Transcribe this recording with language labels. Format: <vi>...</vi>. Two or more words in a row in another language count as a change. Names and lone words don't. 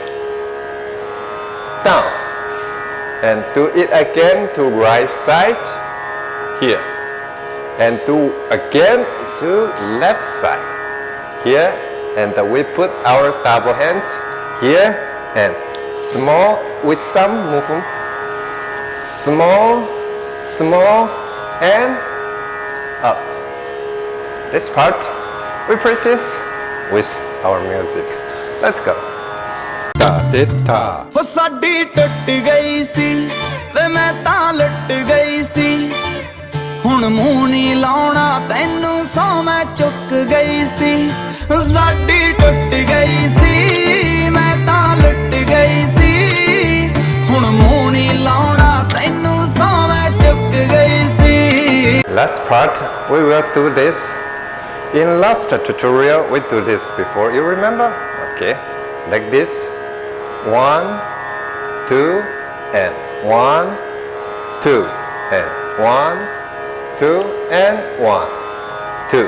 <en>down, and do it again to right side here, and do again to left side here, and we put our double hands here, and small with some movement, small, small, and up. This part we practice with our music. Let's go. Ta de ta.</en> <pa>ਉਹ ਸਾਡੀ ਟੁੱਟ ਗਈ ਸੀ ਵੇ ਮੈਂ ਤਾਂ ਲੁੱਟ ਗਈ ਸੀ ਹੁਣ ਮੂੰਹ ਨਹੀਂ ਲਾਉਣਾ ਤੈਨੂੰ ਸੌ ਮੈਂ ਚੁੱਕ ਗਈ ਸੀ ਸਾਡੀ ਟੁੱਟ ਗਈ ਸੀ ਮੈਂ ਤਾਂ ਲੁੱਟ ਗਈ ਸੀ ਹੁਣ ਮੂੰਹ ਨਹੀਂ ਲਾਉਣਾ ਤੈਨੂੰ ਸੌ ਮੈਂ ਚੁੱਕ ਗਈ ਸੀ</pa> <en>Last part, we will do this. In last tutorial, we do this before. You remember? Okay, like this. 1, 2, and 1, 2, and 1, 2, and 1, 2.</en>